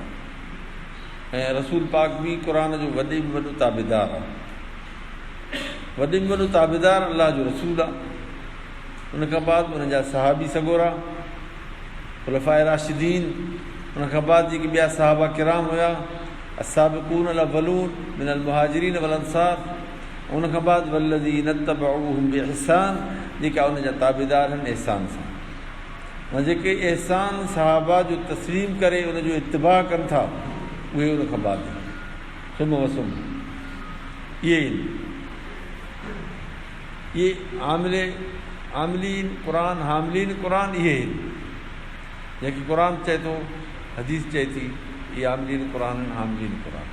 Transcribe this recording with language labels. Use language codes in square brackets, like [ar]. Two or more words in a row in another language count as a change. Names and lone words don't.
[sd] ऐं रसूल पाक बि क़ुर जो वॾे में वॾो ताबेदार आहे। वॾे में वॾो ताबेदार अलाह जो रसूल आहे। उनखां बाद उनजा सहाबी सॻोरा, [ar] خلفاء راشدين, [sd] उनखां बाद जेके ॿिया [ar] صحابة كرام [sd] हुया, [ar] السابقون الأولون من المهاجرين والأنصار, [sd] उनखां बाद [ar] والذين اتبعوهم بإحسان, [sd] जेका उनजा ताबेदार आहिनि इहसान सां। जेके इहसान सहाबा जो तस्लीम करे उनजो इत्तिबा कनि था, उहे उनखां बाद सुम वसुम इहे [ar] عاملين قرآن حاملين قرآن [sd] इहे जेके क़ुर चए थो, हदीस चए थी, इहे [ar] عاملين قرآن حاملين قرآن.